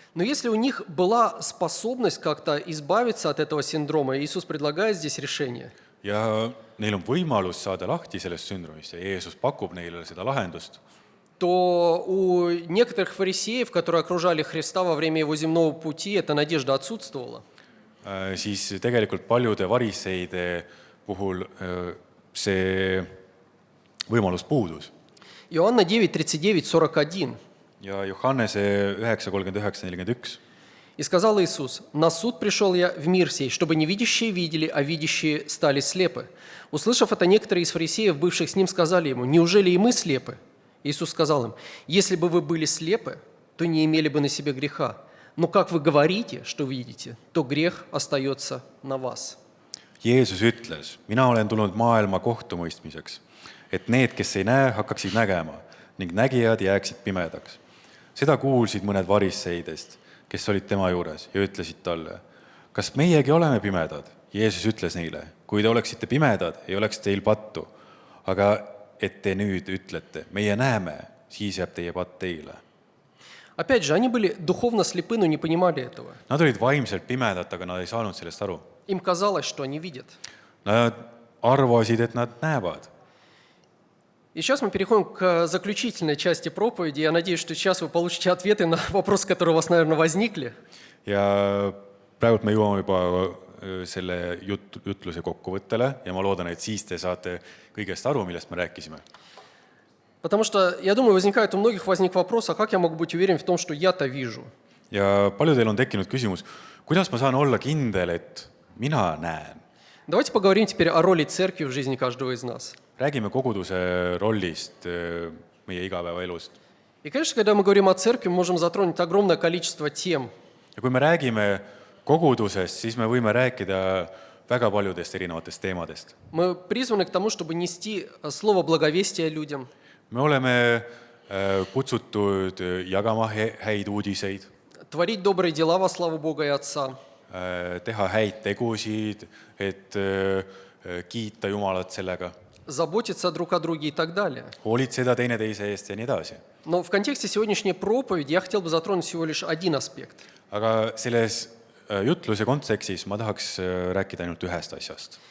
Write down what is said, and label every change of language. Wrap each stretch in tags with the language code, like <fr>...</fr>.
<ru>Но если у них была способность как-то избавиться от этого синдрома, Иисус предлагает здесь решение.</ru> <et>Ja neil on võimalus saada lahti sellest sündromist ja Jeesus pakub neile seda lahendust.</et> <ru>То у некоторых фарисеев, которые окружали Христа во время его земного пути, эта надежда отсутствовала.</ru> <et>Siis tegelikult paljude variseide puhul see võimalus puudus.</et> <ru>Иоанна 9, 39, 41.</ru> <et>Ja Johannese 9:39-41.</et> <ru>«И сказал Иисус, на суд пришел я в мир сей, чтобы невидящие видели, а видящие стали слепы. Услышав это, некоторые из фарисеев, бывших с ним, сказали ему, неужели и мы слепы? Иисус сказал им, если бы вы были слепы, то не имели бы на себе греха. Но как вы говорите, что видите, то грех остается на вас».</ru> <et>Jeesus ütles, mina olen tulnud maailma kohtumõistmiseks, et need, kes ei näe, hakkaksid nägema ning nägijad jääksid pimedaks. Seda kuulsid mõned variseidest, kes olid tema juures ja ütlesid talle, kas meiegi oleme pimedad? Jeesus ütles neile, kui te oleksite pimedad, ei oleks teil pattu, aga et te nüüd ütlete, meie näeme, siis jääb teie patt teile.</et> <ru>Опять же, они были духовно слепы, но не понимали этого.</ru> <et>Nad olid vaimselt pimedad, aga nad ei saanud sellest aru.</et> <ru>Им казалось, что они видят.</ru> <et>Nad arvasid, et nad näevad.</et> <ru>И сейчас мы переходим к заключительной части проповеди. Я надеюсь, что сейчас вы получите ответы на вопросы, которые у вас, наверное, возникли.</ru> <et>Ja praegult me jõuame juba selle jutluse kokkuvõttele ja ma loodan, et siis te saate kõigest aru, millest me rääkisime.</et> <ru>Потому что, я думаю, возникает у многих вопрос, а как я могу быть уверен в том, что я-то вижу?</ru> <et>Ja paljudel on tekkinud küsimus, kuidas ma saan olla kindel, et mina näen?</et> <ru>Давайте поговорим теперь о роли церкви в жизни каждого из нас.</ru> <et>Räägime koguduse rollist meie igapäevaelust.</et> <ru>И, конечно, когда мы говорим о церкви, мы можем затронуть огромное количество тем.</ru> <et>Ja kui me räägime kogudusest, siis me võime rääkida väga paljudest erinevatest teemadest.</et> <ru>Мы призваны к тому, чтобы нести слово благовестия людям.</ru> <et>Me oleme kutsutud jagama häid uudiseid,</et> <ru>Творить добрые дела во славу Бога и Отца.</ru> <et>teha häid tegusid, et kiita Jumalat sellega,</et> <ru>Заботиться друг о друге и так далее.</ru> <et>hoolitseda teineteise eest ja nii edasi.</et> <ru>Но в контексте сегодняшней проповеди я хотел бы затронуть всего лишь один аспект.</ru> <et>Aga selles jutluse kontekstis ma tahaks rääkida ainult ühest asjast.</et>